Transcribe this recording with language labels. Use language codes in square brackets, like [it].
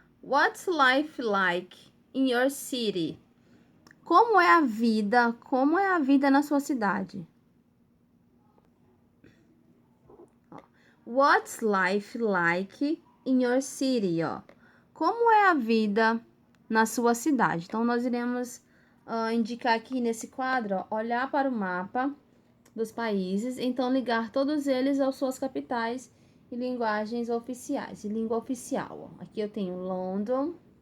[en] What's life like in your city? [pt] Como é a vida na sua cidade? [en] What's life like in your city? [pt] Ó. Como é a vida na sua cidade? Então, nós iremos indicar aqui nesse quadro, ó, olhar para o mapa dos países, então ligar todos eles às suas capitais e linguagens oficiais, e língua oficial. Ó. Aqui eu tenho London.